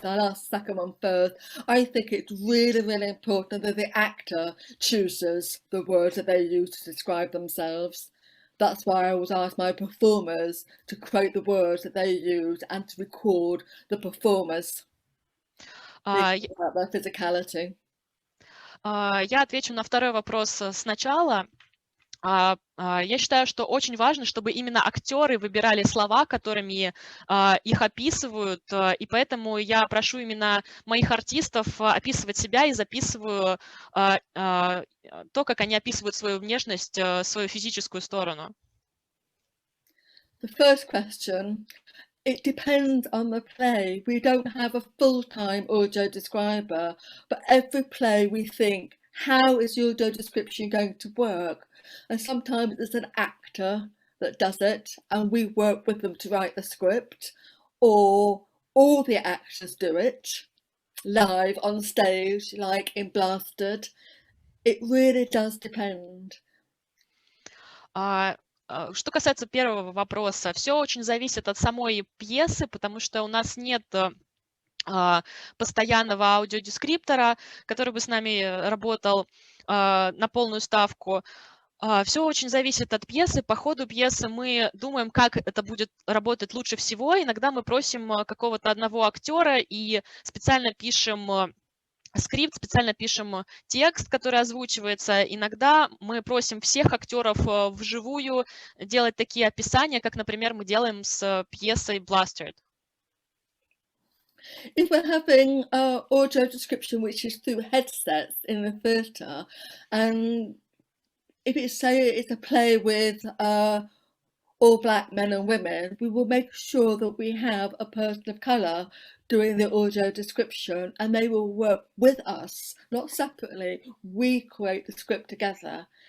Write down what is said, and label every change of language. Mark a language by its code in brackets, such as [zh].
[en] I'll ask the second one first. I think it's really, really important that the actor chooses the words that they use to describe themselves. That's why I always ask my performers to quote the words that they use and to record the performers. About their physicality. [ru] Я отвечу на второй вопрос сначала. Я считаю, что очень важно, чтобы именно актеры выбирали слова, которыми их описывают, и поэтому я прошу именно моих артистов описывать себя и записываю то, как они описывают свою внешность, свою физическую сторону. [en] The first question, it depends on the play. We don't have a full-time audio describer, but every play we think, how is your audio description going to work? And sometimes it's an actor that does it and we work with them to write the script, or all the actors do it live on stage, like in Blasted. It really does depend. [ru] Что касается первого вопроса, все очень зависит от самой пьесы, потому что у нас нет постоянного аудиодескриптора, который бы с нами работал на полную ставку. Все очень зависит от пьесы. По ходу пьесы мы думаем, как это будет работать лучше всего. Иногда мы просим какого-то одного актера и специально пишем скрипт, специально пишем текст, который озвучивается. Иногда мы просим всех актеров вживую делать такие описания, как, например, мы делаем с пьесой Blasted. [en] If we're having audio description which is through headsets in the theatre, and if it's, say, it's a play with all black men and women, we will make sure that we have a person of colour doing the audio description, and they will work with us, not separately. We create the script together.